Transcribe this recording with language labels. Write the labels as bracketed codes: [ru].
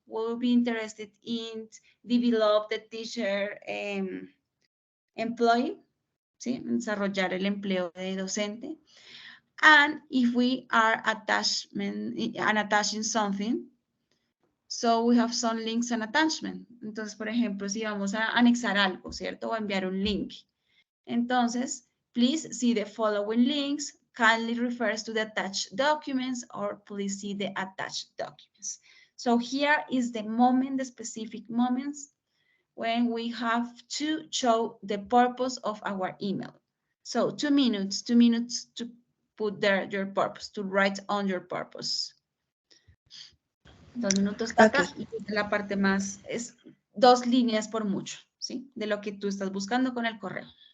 [en] Will you be interested in develop the teacher employee? [es] ¿Sí? Desarrollar el empleo de docente. [en] And if we are attaching something, so we have some links and attachment. [es] Entonces, por ejemplo, si vamos a anexar algo, ¿cierto? O a enviar un link. [en] Entonces, please see the following links. Kindly refers to the attached documents, or please see the attached documents. So here is the moment, the specific moments when we have to show the purpose of our email. So 2 minutes to put there your purpose, to write on your purpose. [es] 2 minutos, Tata, okay. Y la parte más es 2 líneas por mucho, ¿sí? De lo que tú estás buscando con el correo.